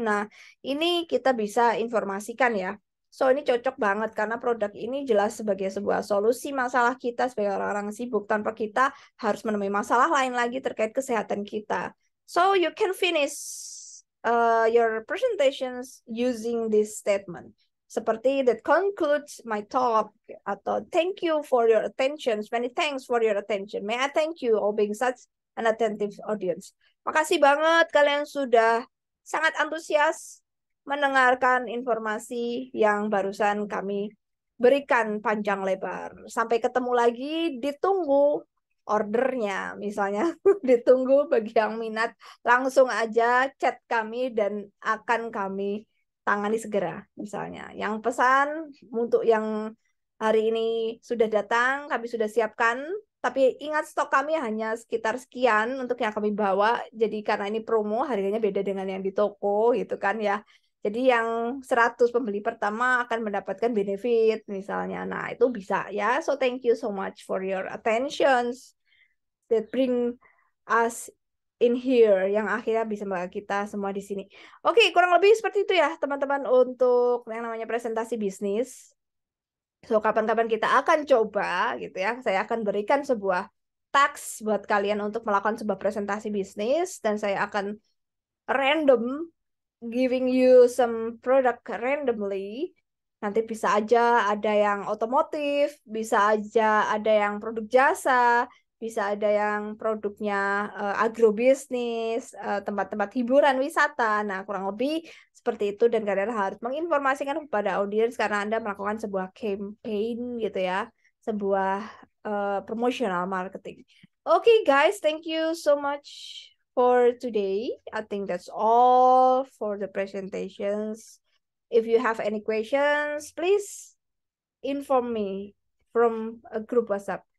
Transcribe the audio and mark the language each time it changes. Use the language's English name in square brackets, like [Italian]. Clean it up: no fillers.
[Indonesian] Nah, ini kita bisa informasikan ya. So, ini cocok banget karena produk ini jelas sebagai sebuah solusi masalah kita sebagai orang-orang sibuk tanpa kita harus menemui masalah lain lagi terkait kesehatan kita. [English] So, you can finish your presentations using this statement. Seperti that concludes my talk, atau thank you for your attention, many thanks for your attention. May I thank you all being such an attentive audience. [Indonesian] Makasih banget kalian sudah sangat antusias mendengarkan informasi yang barusan kami berikan panjang lebar. Sampai ketemu lagi, ditunggu ordernya misalnya. Ditunggu bagi yang minat, langsung aja chat kami dan akan kami tangani segera misalnya. Yang pesan untuk yang hari ini sudah datang, kami sudah siapkan, tapi ingat stok kami hanya sekitar sekian untuk yang kami bawa. Jadi karena ini promo, harganya beda dengan yang di toko gitu kan ya. Jadi yang 100 pembeli pertama akan mendapatkan benefit misalnya. Nah, itu bisa ya. [English] So thank you so much for your attentions that bring us [Indonesian] in here yang akhirnya bisa membawa kita semua di sini. Oke, kurang lebih seperti itu ya teman-teman untuk yang namanya presentasi bisnis. So, kapan-kapan kita akan coba gitu ya. Saya akan berikan sebuah task buat kalian untuk melakukan sebuah presentasi bisnis dan saya akan [English] random giving you some product randomly. [Indonesian] Nanti bisa aja ada yang otomotif, bisa aja ada yang produk jasa, bisa ada yang produknya agrobisnis, tempat-tempat hiburan, wisata. Nah, kurang lebih seperti itu dan kalian harus menginformasikan kepada audiens karena Anda melakukan sebuah campaign gitu ya, sebuah promotional marketing. [English] Okay, guys, thank you so much for today. I think that's all for the presentations. If you have any questions, please inform me from a group WhatsApp.